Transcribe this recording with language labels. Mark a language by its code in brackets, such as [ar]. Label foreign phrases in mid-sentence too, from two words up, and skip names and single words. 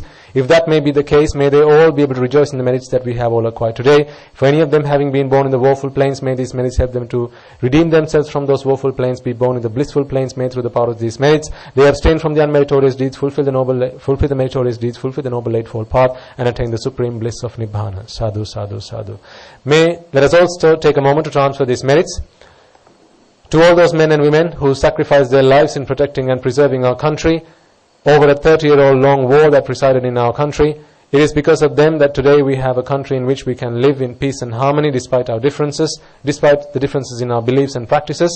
[en] If that may be the case, may they all be able to rejoice in the merits that we have all acquired today. For any of them having been born in the woeful planes, may these merits help them to redeem themselves from those woeful planes, be born in the blissful planes. May through the power of these merits they abstain from the unmeritorious deeds, fulfill the meritorious deeds, fulfill the Noble Eightfold Path, and attain the supreme bliss of Nibbana. [pi] Sadhu, sadhu, sadhu. [en] Let us also take a moment to transfer these merits to all those men and women who sacrificed their lives in protecting and preserving our country over a 30-year-old long war that presided in our country. It is because of them that today we have a country in which we can live in peace and harmony despite our differences, despite the differences in our beliefs and practices.